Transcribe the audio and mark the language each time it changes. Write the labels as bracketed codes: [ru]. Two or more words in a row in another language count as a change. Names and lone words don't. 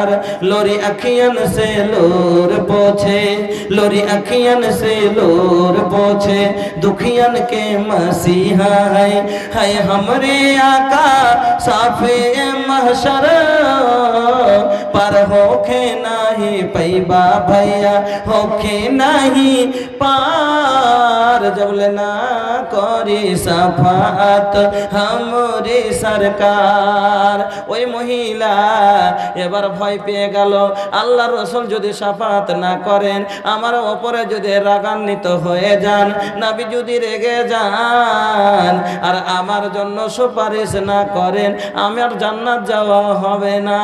[bho] लोरी अखियन से लोर पोछे, लोरी अखियन से लोर पोछे, दुखियन के मसीहा है हमरे आका साफे महशर, पर होखे नहीं पैबा भैया, होखे नहीं पार, जब लेना करी सफात हमरे सरकार। [bn] ওই মহিলা এবার ভয় পেয়ে গেল, আল্লাহ রসুল যদি সাফাত না করেন, আমার ওপরে যদি রাগান্বিত হয়ে যান, নবী যদি রেগে যান আর আমার জন্য সুপারিশ না করেন, আমার জান্নাত যাওয়া হবে না।